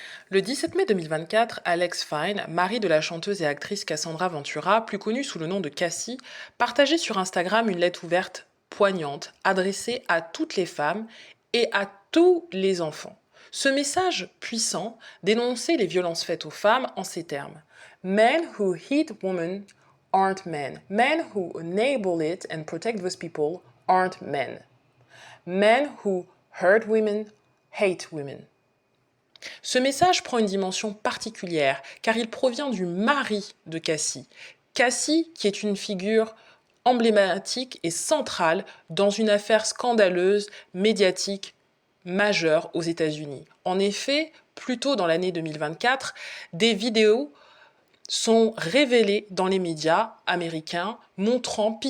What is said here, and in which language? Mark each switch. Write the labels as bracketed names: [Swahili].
[French] Le 17 mai 2024, Alex Fine, mari de la chanteuse et actrice Cassandra Ventura, plus connue sous le nom de Cassie, partageait sur Instagram une lettre ouverte poignante adressée à toutes les femmes et à tous les enfants. Ce message puissant dénonçait les violences faites aux femmes en ces termes. [English] Men who hit women aren't men. Men who enable it and protect those people aren't men. Men who hurt women hate women. [French] Ce message prend une dimension particulière car il provient du mari de Cassie. Cassie qui est une figure emblématique et centrale dans une affaire scandaleuse, médiatique, majeure aux États-Unis. En effet, plus tôt dans l'année 2024, des vidéos sont révélées dans les médias américains montrant P.